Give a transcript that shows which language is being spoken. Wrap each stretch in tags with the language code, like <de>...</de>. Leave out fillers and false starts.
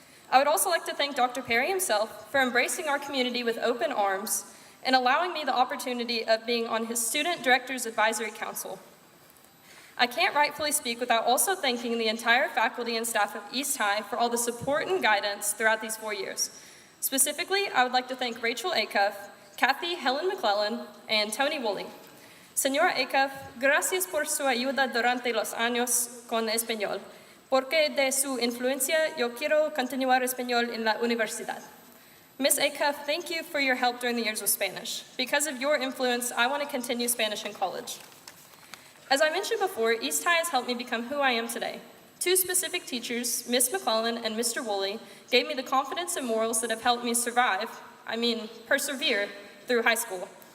<en>I would also like to thank Dr. Perry himself for embracing our community with open arms and allowing me the opportunity of being on his Student Directors Advisory Council. I can't rightfully speak without also thanking the entire faculty and staff of East High for all the support and guidance throughout these 4 years. Specifically, I would like to thank Rachel Acuff, Kathy Helen McClellan, and Tony Woolley.</en> <es>Señora Acuff, gracias por su ayuda durante los años con español, porque de su influencia yo quiero continuar español en la universidad.</es> <en>Ms. Acuff, thank you for your help during the years of Spanish. Because of your influence, I want to continue Spanish in college. As I mentioned before, East High has helped me become who I am today. Two specific teachers, Ms. McClellan and Mr. Woolley, gave me the confidence and morals that have helped me persevere through high school.</en>